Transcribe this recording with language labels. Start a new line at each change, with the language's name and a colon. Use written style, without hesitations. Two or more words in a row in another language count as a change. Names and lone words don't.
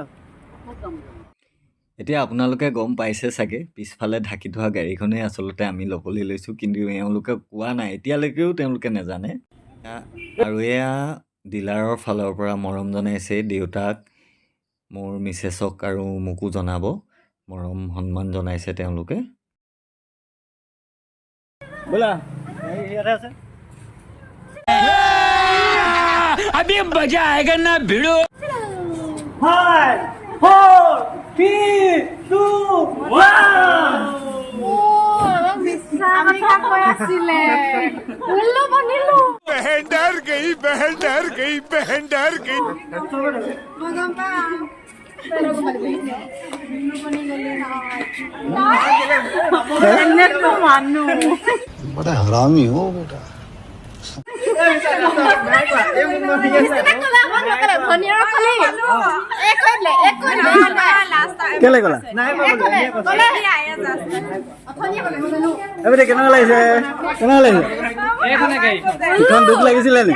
Assamese: এতিয়া আপোনালোকে গম পাইছে চাগে, পিছফালে ঢাকি থোৱা গাড়ীখনেই আচলতে আমি ল'বলৈ লৈছোঁ, কিন্তু এওঁলোকে কোৱা নাই, এতিয়ালৈকেও তেওঁলোকে নাজানে। আৰু এয়া ডিলাৰৰ ফালৰ পৰা মৰম জনাইছে দেউতাক, মোৰ মিছেছক আৰু মোকো জনাব, মৰম সন্মান জনাইছে তেওঁলোকে। ব'লা ইয়াতে আছে।
Hindi: अभी मजा आएगा ना भिड़ो। 5 4 3 2 1 बहन डर गई बहन डर गई बहन डर गई।
Assamese: মানুহ
Hindi: बड़ा हरामी हो बेटा।
Assamese: কেলে গ'লা? কেনেকুৱা লাগিছে? কেনেকুৱা লাগিছে? ইখন দুখ লাগিছিলে নি